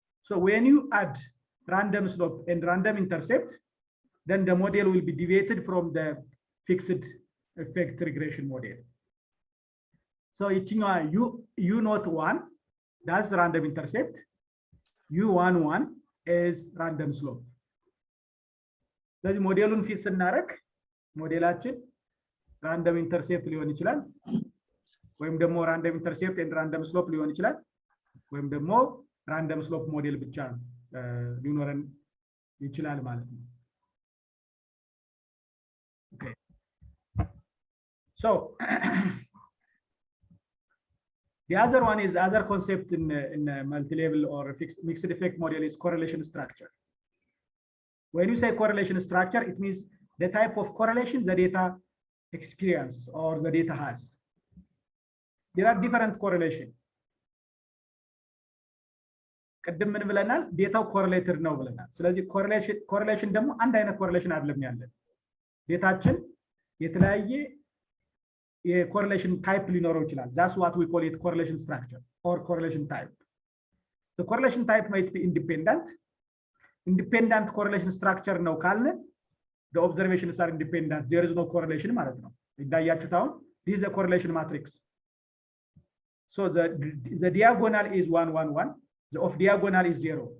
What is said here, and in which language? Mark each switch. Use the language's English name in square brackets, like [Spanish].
[English] So when you add random slope and random intercept, then the model will be deviated from the fixed effect regression model. So u naught 1, that's random intercept, u11 is random slope. [Amharic] ስለዚህ ሞዴሉን ፊት ስናደርግ ሞዴላችን ራንደም ኢንተርሴፕት ሊሆን ይችላል ወይም ደግሞ ራንደም ኢንተርሴፕት ኤንድ ራንደም ስሎፕ ሊሆን ይችላል ወይም ደግሞ ራንደም ስሎፕ ሞዴል ብቻ ሊኖረን ይችላል ማለት ነው። Okay. [English] So the other one is other concept in multi-level or mixed effect model is correlation structure. When you say correlation structure, it means the type of correlation the data experiences or the data has. There are different correlation. [Amharic] ቀደም ምን ብለናል? ዴታው ኮሪሌትድ ነው ብለናል። ስለዚህ ኮሪሌሽን ደግሞ አንድ አይነት ኮሪሌሽን አይደለም ያለን። ዴታችን የተለያየ የኮሪሌሽን ታይፕ ሊኖረው ይችላል። [English] That's what we call it correlation structure or correlation type. The correlation type might be independent correlation structure ነው ካለ the observations are independent, there is no correlation [Amharic] ማለት ነው። ይታያችሁት አሁን [English] this is a correlation matrix. So the diagonal is 1 1 1, the off diagonal is 0.